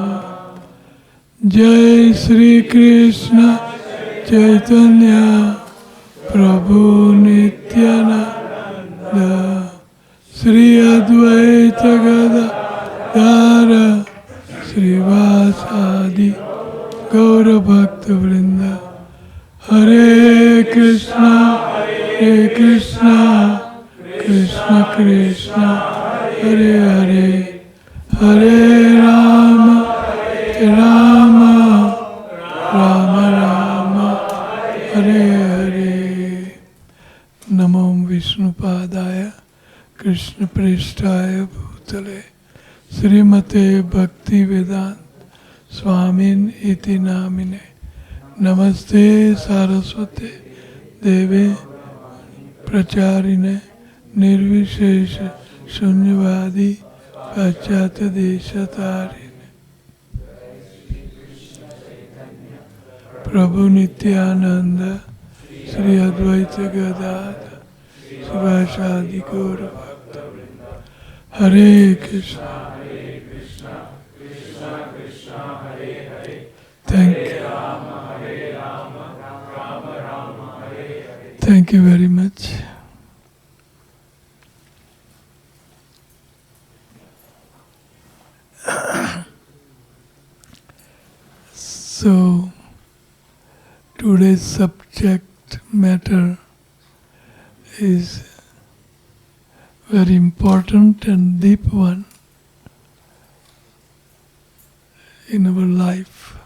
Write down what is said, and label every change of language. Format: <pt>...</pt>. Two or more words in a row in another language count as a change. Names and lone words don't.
<sa>जय श्री कृष्ण चैतन्य प्रभु नित्यानंद श्री अद्वैत गदाधर श्रीवासादि गौरभक्तवृंद। हरे कृष्णा कृष्ण कृष्ण हरे हरे हरे राम राम राम राम हरे हरे। नमो विष्णुपादाय कृष्ण पृष्ठाय भूतले श्रीमते भक्ति वेदांत स्वामिन इति नामिने। नमस्ते सारस्वते देवे प्रचारिणे निर्विशेष शून्यवादी पाश्चात्य देशतारिणे। प्रभु नित्यानंद श्री अद्वैत गदाधर शिवासादि गौर भक्त।</sa> <en>हरे कृष्णा thank you. Thank you very much. So, today's subject matter is very important and deep one in our life.</en>